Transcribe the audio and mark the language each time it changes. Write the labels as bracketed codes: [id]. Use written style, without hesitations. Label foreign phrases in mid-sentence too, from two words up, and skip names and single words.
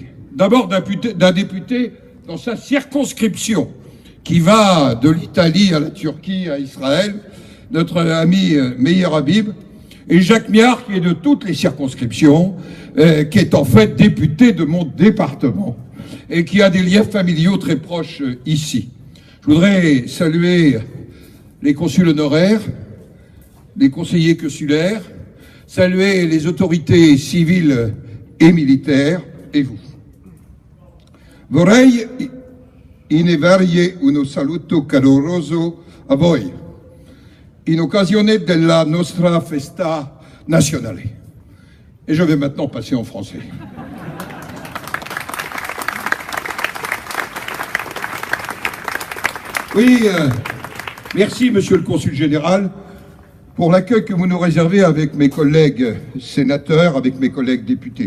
[fr] D'abord d'un député dans sa circonscription, qui va de l'Italie à la Turquie, à Israël, notre ami Meir Habib, et Jacques Miard, qui est de toutes les circonscriptions, qui est en fait député de mon département, et qui a des liens familiaux très proches ici. Je voudrais saluer les consuls honoraires, les conseillers consulaires, saluer les autorités civiles et militaires, et vous. [it] Vorrei inviarvi uno saluto caloroso a voi, in occasione della nostra festa nazionale. [fr] Et je vais maintenant passer en français. Oui, merci, monsieur le consul général, pour l'accueil que vous nous réservez avec mes collègues sénateurs, avec mes collègues députés.